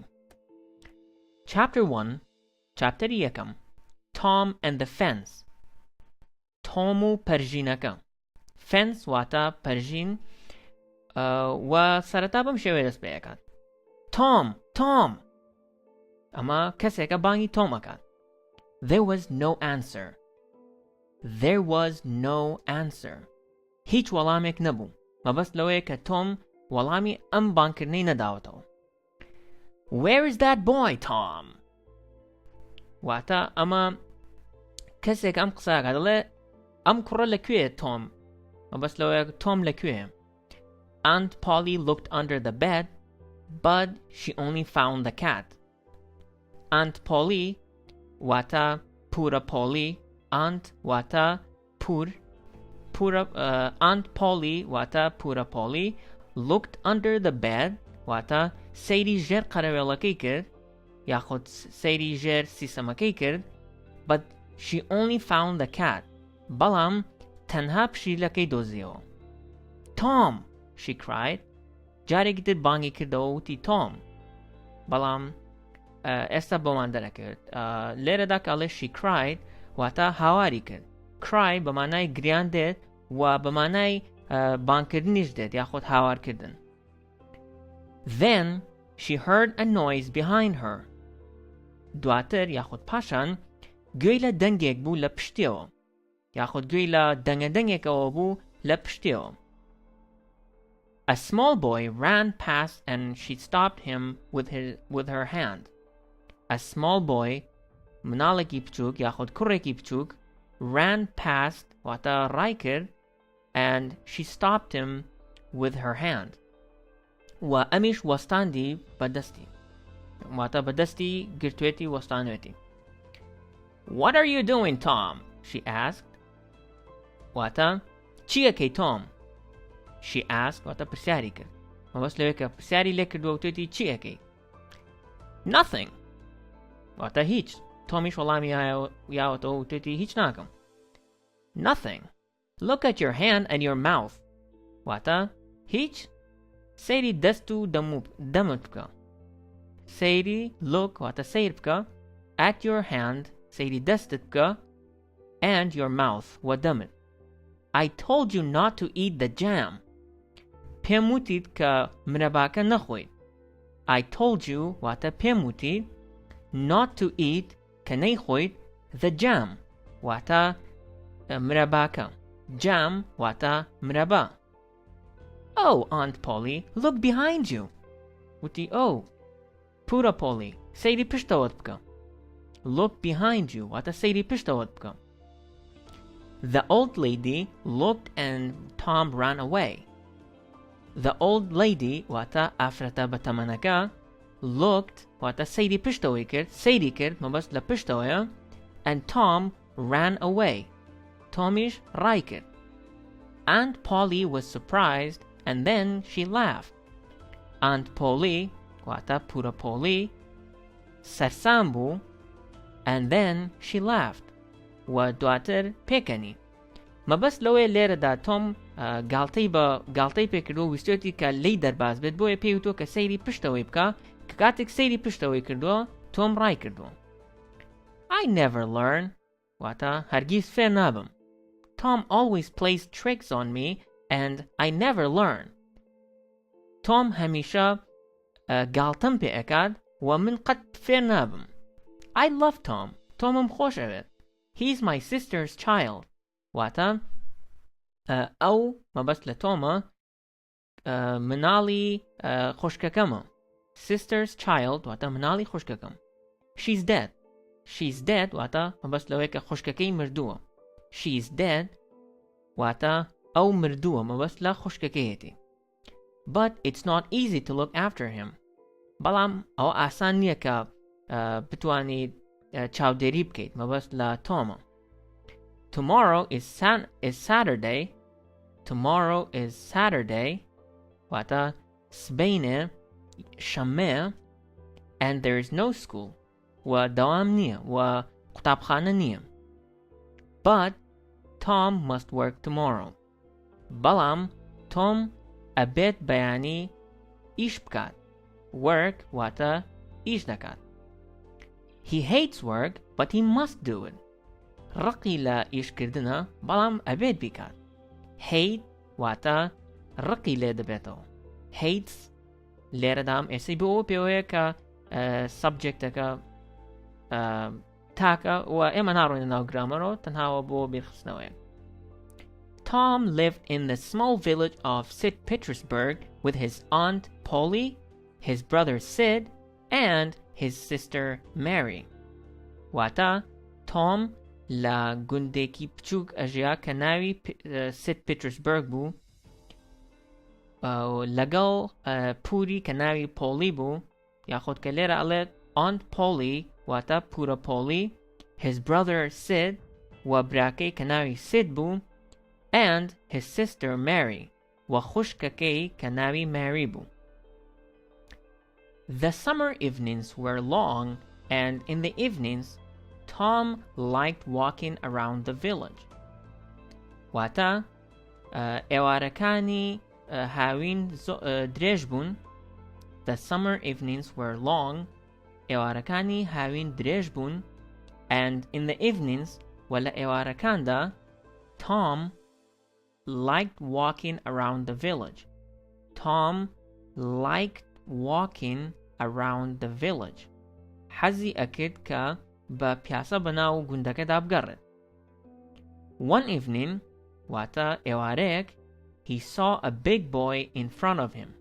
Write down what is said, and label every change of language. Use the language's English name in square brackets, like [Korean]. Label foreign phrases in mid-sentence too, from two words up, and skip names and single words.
[English] Chapter 1 [Central Kurdish] چاپتەری یەکەم [English] Tom and the Fence. [Central Kurdish] تۆم و پەرژینەکە. Fence واتە پەرژین و سەرەتا بەم شێوەیە دەست پێیەکات. تۆم ئەمە کەسێکە بانگی تۆم ئەکات. [English] There was no answer. [Central Kurdish] هیچ وەڵامێک نەبوو، مەبەست لەوەیە کە تۆم وەڵامی ئەم بانگکردنەی نەداوەتەوە. [English] Where is that boy, Tom? [Central Kurdish] واتە ئەمە کەسێک ئەم قسەکە دەڵێ ئەم کوڕە لەکوێیە تۆم، مەبەست لەوەیە تۆم لەکوێیە. [English] Aunt Polly looked under the bed, but she only found the cat. [Central Kurdish] Aunt Polly واتە پورە پۆلی. Aunt واتە Aunt Polly واتە پورە پۆلی. [English] Looked under the bed [Central Kurdish] واتە سەیری ژێر قەرەوێڵەکەی کرد یاخود سەیری ژێر سیسەمەکەی کرد. [English] But she only found the cat. [Central Kurdish] بەڵام تەنها پشیلەکەی دۆزیەوە. [English] Tom! she cried. [Central Kurdish] جارێکی تر بانگی کردەوە وتی تۆم، بەڵام ئێستا بۆمان دەرەکرد. لێرەدا کاڵێ [English] she cried [Central Kurdish] واتە هاواری کرد. cry بە مانای گریان دێت و بە مانای بانگکردنیش دێت یاخود هاوارکردن. [English] Then she heard a noise behind her. [Central Kurdish] دواتر یاخود پاشان گوێی لە دەنگێک بوو لە پشتیەوە یاخود گوێی لە دەنگەدەنگێکەوە بوو لە پشتیەوە. [English] A small boy ran past and she stopped him with her hand. A small boy [Central Kurdish] مناڵێکی بچووک یاخود کوڕێکی بچووک [English] ran past [Central Kurdish] واتە ڕای کرد [English] and she stopped him with her hand. [Central Kurdish] و ئەمیش وەستاندی بەدەستی واتە بەدەستی گرتوێتی وەستانوێتی. [English] What are you doing, Tom? she asked. [Central Kurdish] واتە چی ئەکەی تۆم؟ [English] She asked [Central Kurdish] واتە پرسیاری کرد. مەبەست لەوەیە کە پرسیاری لێ کردووە وتێتی چی ئەکەی؟ Nothing واتە هیچ. تۆمیش وەڵامی یاوەتەوە وتێتی هیچ ناکەم. [English] Nothing. Look at your hand and your mouth. [Central Kurdish] واتە هیچ. سەیری دەست و دەمت بکە. سەیری look واتە سەیر بکە. [English] At your hand [Central Kurdish] سەیری دەستت بکە. [English] And your mouth [Central Kurdish] و دەمت. [English] I told you not to eat the jam. [Central Kurdish] پێم وتیت کە مرەباکە نەخۆیت. [English] I told you [Central Kurdish] واتە پێم وتیت [English] not to eat [Central Kurdish] کە نەیخۆیت [English] the jam [Central Kurdish] واتە مرەباکە. jam واتە مرەبا. [English] Oh, Aunt Polly, look behind you. [Central Kurdish] وتی oh, پورە پۆلی سەیری پشتەوەت بکە. [English] Look behind you [Central Kurdish] واتە سەیری پشتەوەت بکە. [English] The old lady looked and Tom ran away. The old lady [Central Kurdish] واتە ئافرەتە بەتەمەنەکە looked واتە سەیری پشتەوەی کرد سەیری کرد مەبەست لە پشتەوەیە [English] and Tom ran away. [Central Kurdish] تۆمیش ڕای کرد. [English] Aunt Polly was surprised and then she laughed. [Central Kurdish] Aunt Polly واتە پورە پۆلی سەرسام بوو [English] and then she laughed [Central Kurdish] و دواتر پێکەنی. مەبەست لەوەیە لێرەدا تۆم گاڵتەی پێکردو و ویستێتی کە لی دەرباز بێت بۆیە پێیوتۆ کە سەیری پشتەوەی بکە کە کاتێک سەیری پشتەوەی کردووە تۆم ڕای کردووە. [English] I never learn [Central Kurdish] واتە هەرگیز فێر نابم. [English] Tom always plays tricks on me and I never learn. [Central Kurdish] تۆم هەمیشە گاڵتەم پێ ئەکات و من قەت فێر نابم. [English] I love Tom. [Central Kurdish] تۆمم خۆش ئەوێت. [English] He's my sister's child. [Central Kurdish] واتە ئەو مەبەست لە تۆمە مناڵی خوشکەکەمە. [English] Sister's child [Central Kurdish] واتە مناڵی خوشکەکەم. [English] She's dead. She's dead [Central Kurdish] واتە مەبەست لەوەیە کە خوشکەکەی مردووە. [English] She's dead [Central Kurdish] واتە ئەو مردووە مەبەست لە خوشکەکەیەتی. [English] But it's not easy to look after him. [Central Kurdish] بەڵام ئەو ئاسان نییە کە بتوانیت چاودێری بکەیت مەبەست لە تۆمە. [English] Tomorrow is Saturday. Tomorrow is Saturday [Central Kurdish] واتە سبەینێ شەممەیە [English] and there is no school [Central Kurdish] و دەوام نییە و قوتابخانە نییە. [English] But Tom must work tomorrow. [Central Kurdish] بەڵام تۆم ئەبێت بەیانی ئیش بکات. Work واتە ئیش دەکات. [English] He hates work but he must do it. [Central Kurdish] ڕقی لە ئیشکردنە بەڵام ئەبێت بیکات. Hate واتە ڕقی لێ دەبێتەوە. Hates لێرەدام ئێسەی بۆ پێوەیە کە سەبجێکتەکە تاکە و ئێمە ناڕۆینە ناو گرامەرەوە تەنهاوە بۆ بیرخستنەوەیە. [English] Tom lived in the small village of St. Petersburg with his aunt Polly, his brother Sid, and his sister Mary. [Central Kurdish] واتە تۆم لە گوندێکی بچووک ئەژیا کە ناوی سیت پیترسبرگ بوو لەگەڵ پوری کە ناوی پۆلی بوو یاخود کە لێرە ئەڵێت aunt Polly واتە پورە پۆلی [English] his brother Sid [Central Kurdish] و براکەی کە ناوی Sid بوو [English] and his sister Mary [Central Kurdish] و خوشکەکەی کە ناوی Mary بوو. [English] The summer evenings were long and in the evenings Tom liked walking around the village. [Central Kurdish] واتە ئێوارەکانی هاوین درێژ بوون. [English] The summer evenings were long. [Central Kurdish] ئێوارەکانی هاوین درێژ بوون. [English] And in the evenings [Central Kurdish] و لە ئێوارەکاندا [English] Tom liked walking around the village. Tom liked walking around the village. [Central Kurdish] حەزی ئەکرد کە بە پیاسە بەناو گوندەکەدا بگەڕێت. [English] One evening [Central Kurdish] واتە ئێوارەیەک [English] he saw a big boy in front of him.